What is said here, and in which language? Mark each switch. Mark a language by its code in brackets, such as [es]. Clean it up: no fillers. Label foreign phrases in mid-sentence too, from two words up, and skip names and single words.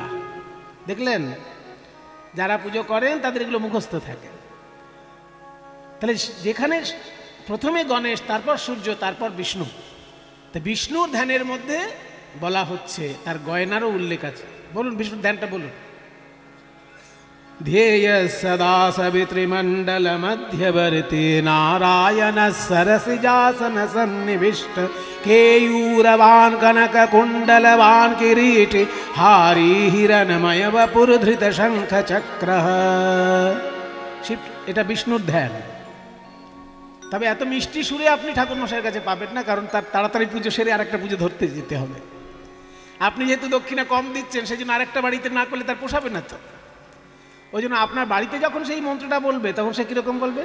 [bn] দেখলেন, যারা পুজো করেন তাদের এগুলো মুখস্থ থাকে। তাহলে যেখানে প্রথমে গণেশ, তারপর সূর্য, তারপর বিষ্ণু, তো বিষ্ণুর ধ্যানের মধ্যে বলা হচ্ছে, তার গয়নারও উল্লেখ আছে। বলুন বিষ্ণুর ধ্যানটা বলুন। [sa] ध्येय सदा सवितृमण्डल मध्यवर्ती नारायण सरसिजासन सन्निविष्ट केयूरवान् कनक कुण्डलवान् किरीटी हारी हिरणमय वपुर्धृत शंख चक्र। [bn] শিব, এটা বিষ্ণুর ধ্যান। তবে এত মিষ্টি সুরে আপনি ঠাকুর মশাইয়ের কাছে পাবেন না, কারণ তার তাড়াতাড়ি পুজো সেরে আরেকটা পুজো ধরতে যেতে হবে। আপনি যেহেতু দক্ষিণা কম দিচ্ছেন, সেই জন্য আরেকটা বাড়িতে না করলে তার পোষাবে না। তো ওই জন্য আপনার বাড়িতে যখন সেই মন্ত্রটা বলবে, তখন সে কিরকম বলবে?